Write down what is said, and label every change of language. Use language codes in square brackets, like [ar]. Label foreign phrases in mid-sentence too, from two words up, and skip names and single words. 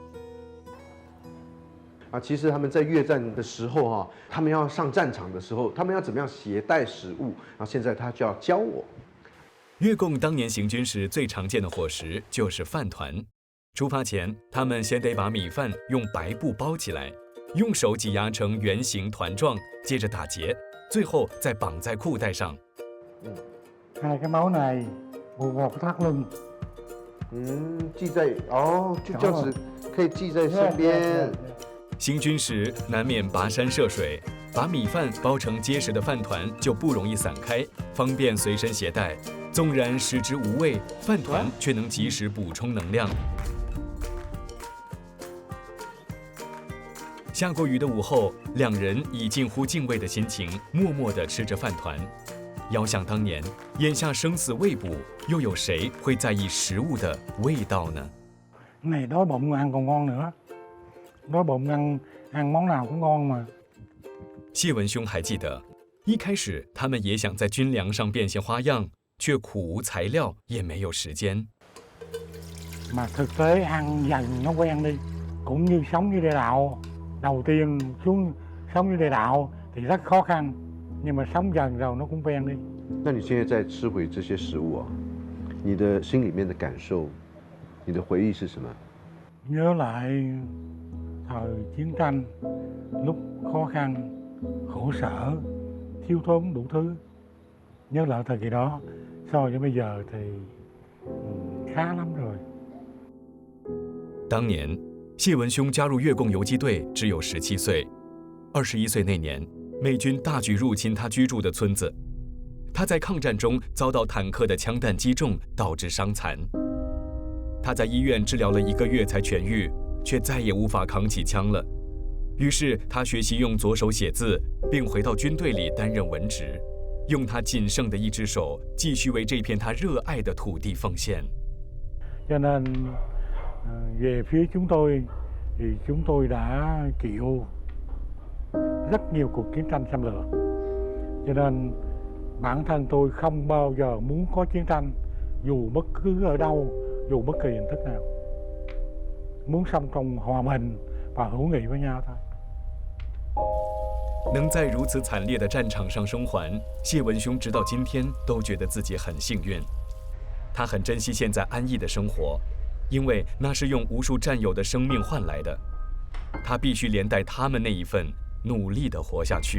[zh] 啊，其实他们在越战的时候哈，他们要上战场的时候，他们要怎么样携带食物，然后现在他就要教我。越共当年行军时最常见的伙食就是饭团。出发前，他们先得把米饭用白布包起来，用手挤压成圆形团状，接着打结，最后再绑在裤带上。 [vi] Hai cái máu này buộc vào cái thắt lưng. [zh] 系在哦，就这样子可以系在身边。行军时难免跋山涉水，把米饭包成结实的饭团就不容易散开，方便随身携带。纵然食之无味，饭团却能及时补充能量。下过雨的午后，两人以近乎敬畏的心情，默默地吃着饭团。遥想当年，眼下生死未卜，又有谁会在意食物的味道呢？ [vi] Cái này đói bụng ăn còn ngon nữa. Đói bụng ăn món nào cũng ngon mà. [zh] 谢文兄还记得，一开始他们也想在军粮上变些花样，却苦无材料，也没有时间。 [vi] Mà thực tế ăn dần nó quen đi, cũng như sống như địa đạo. Đầu tiên xuống sống như địa đạo thì rất khó khăn, nhưng mà sống dần rồi nó cũng quen đi. [zh] 那你现在在吃回这些食物啊，你的心里面的感受，你的回忆是什么？ [vi] Nhớ lại thời chiến tranh, lúc khó khăn, khổ sở, thiếu thốn đủ thứ. Nhớ lại thời kỳ đó, so với bây giờ thì khá lắm rồi. [zh] 当年，谢文兄加入越共游击队只有17岁。21岁那年，美军大举入侵他居住的村子，他在抗战中遭到坦克的枪弹击中，导致伤残。他在医院治疗了1个月才痊愈，却再也无法扛起枪了。于是他学习用左手写字，并回到军队里担任文职，用他仅剩的一只手继续为这片他热爱的土地奉献。 [vi] Cho nên về phía chúng tôi thì chúng tôi đã chịu rất nhiều cuộc chiến tranh xâm lược. Cho nên bản thân tôi không bao giờ muốn có chiến tranh dù bất cứ ở đâu, dù bất kỳ hình thức nào. Muốn sống trong hòa bình và hữu nghị với nhau thôi. [zh] 能在如此惨烈的战场上生还，谢文兄直到今天都觉得自己很幸运。他很珍惜现在安逸的生活，因为那是用无数战友的生命换来的。他必须连带他们那一份，努力地活下去。